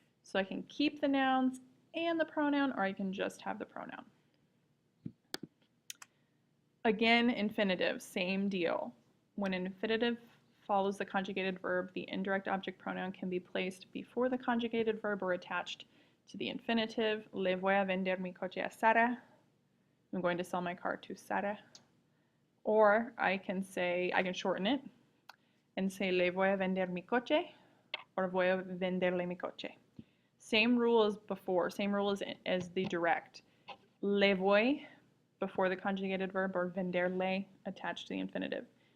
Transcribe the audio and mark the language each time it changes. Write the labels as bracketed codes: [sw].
[en] So I can keep the nouns and the pronoun, or I can just have the pronoun. Again, infinitive, same deal. When an infinitive follows the conjugated verb, the indirect object pronoun can be placed before the conjugated verb or attached to the infinitive. [es] Le voy a vender mi coche a Sara. [en] I'm going to sell my car to Sara. Or I can shorten it and say [es] le voy a vender mi coche, [en] or [es] voy a venderle mi coche. [en] Same rule as before, same rule as the direct. [es] Le voy [en] before the conjugated verb, or [es] venderle [en] attached to the infinitive.